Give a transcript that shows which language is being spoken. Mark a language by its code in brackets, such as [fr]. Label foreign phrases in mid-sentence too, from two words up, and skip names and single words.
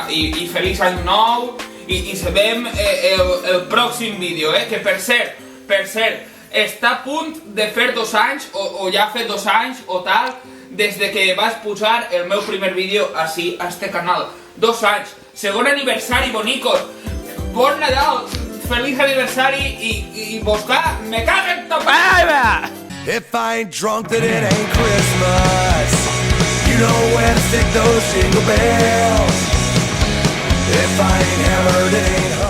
[ca] I feliç any nou i sabem el pròxim vídeo, que per cert, està a punt de fer 2 anys o ja ha fet 2 anys o tal des de que vaig posar el meu primer vídeo així a este canal. 2 anys, segon aniversari, bonicos. Bon Nadal, feliç aniversari i buscar, me caguen tot. [en] If I ain't drunk, then it ain't Christmas. You know where to stick those jingle bells. If I ain't hammered, it ain't